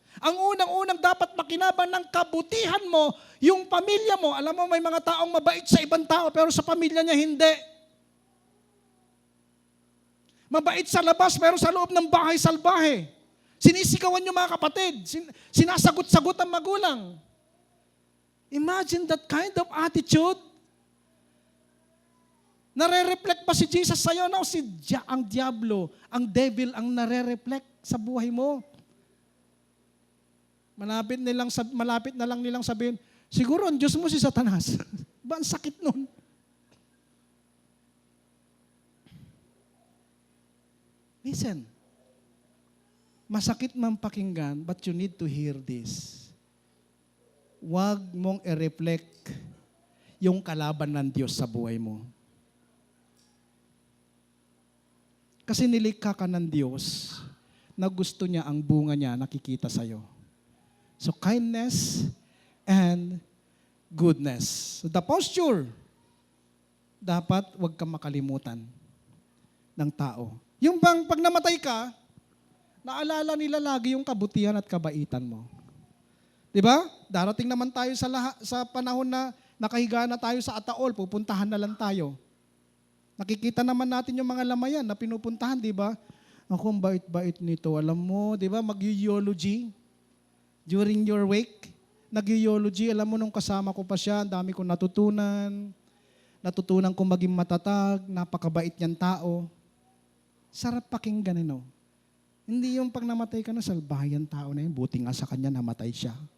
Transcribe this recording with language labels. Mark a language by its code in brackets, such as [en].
[tl] Ang unang-unang dapat makinabang ng kabutihan mo, yung pamilya mo. Alam mo, may mga taong mabait sa ibang tao, pero sa pamilya niya hindi. Mabait sa labas, pero sa loob ng bahay salbahe. Sinisigawan niyo mga kapatid. Sinasagot-sagot ang magulang. [en] Imagine that kind of attitude. [tl] Nare-reflect ba si Jesus sa'yo? No, ang diablo, ang devil ang nare-reflect sa buhay mo. Malapit na lang nilang sabihin, siguro ang Diyos mo si Satanas. Ba, ang sakit nun. [en] Listen. [tl] Masakit man pakinggan, [en] but you need to hear this. [tl] Huwag mong i-reflect yung kalaban ng Diyos sa buhay mo. Kasi nilikha ka ng Diyos na gusto niya ang bunga niya nakikita sa'yo. [en] So kindness and goodness. So the posture, [tl] dapat huwag kang makalimutan ng tao. Yung bang pag namatay ka, naalala nila lagi yung kabutihan at kabaitan mo. 'Di ba? Darating naman tayo sa panahon na nakahiga na tayo sa ataol, pupuntahan na lang tayo. Nakikita naman natin yung mga lamayan na pinupuntahan, 'di ba? Ako, ang bait-bait nito. Alam mo, 'di ba, mag-eulogy [en] during your wake. [tl] Nag-eulogy, alam mo, nung kasama ko pa siya, ang dami kong natutunan. Natutunan kong maging matatag, napakabait niyang tao. Sarap pakinggan, no? Hindi yung pag namatay ka na, salbahayan tao na yun, buti nga sa kanya namatay siya.